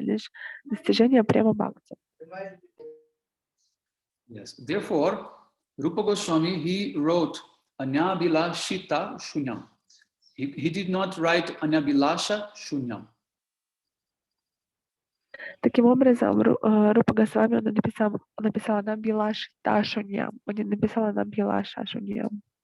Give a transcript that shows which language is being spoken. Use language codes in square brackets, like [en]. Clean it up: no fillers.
[ru] Лишь достижение према бхакти. [en] Yes, therefore, Rupa Goswami, he wrote Anyabilashita Shunyam. He did not write Anyabilasha Shunyam. [ru] Таким образом, Рупа Госвами написал Анабилашита Шуньям. Он не написал Анабилаша Шуньям.